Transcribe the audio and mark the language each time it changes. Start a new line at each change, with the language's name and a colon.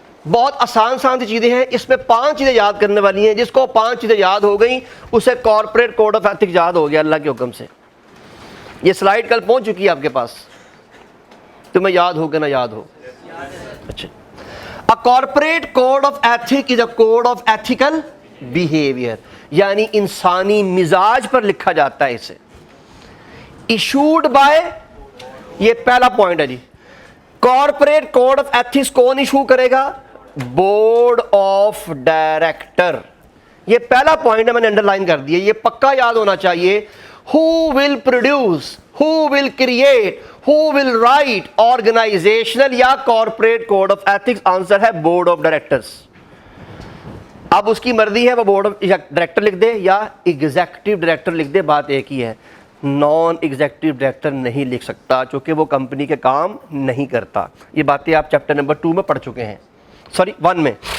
Urdu: بہت آسان سی چیزیں ہیں، اس میں 5 چیزیں یاد کرنے والی ہیں. جس کو 5 چیزیں یاد ہو گئیں اسے کارپوریٹ کوڈ آف ایتھکس یاد ہو گیا اللہ کے حکم سے. یہ سلائیڈ کل پہنچ چکی ہے آپ کے پاس، تمہیں یاد ہو کہ نہ یاد ہو؟ اچھا.
English: A corporate code of ethics is a code of ethical behavior،
Urdu: یعنی انسانی مزاج پر لکھا جاتا ہے اسے.
English: Issued by،
Urdu: یہ پہلا پوائنٹ ہے جی. کارپوریٹ کوڈ آف ایتھکس کون ایشو کرے گا؟ Board of director. یہ پہلا پوائنٹ ہے، میں نے انڈر لائن کر دیا، یہ پکا یاد ہونا چاہیے.
English: Who will produce, who will create, who will write organizational یا corporate code of ethics؟ Answer ہے board of directors.
Urdu: اب اس کی مرضی ہے وہ بورڈ آف ڈائریکٹر لکھ دے یا ایگزیکٹو ڈائریکٹر لکھ دے، بات ایک ہی ہے. نان ایگزیکٹو ڈائریکٹر نہیں لکھ سکتا چونکہ وہ کمپنی کے کام نہیں کرتا. یہ باتیں آپ چیپٹر نمبر 2 میں پڑھ چکے ہیں، سوری 1 میں.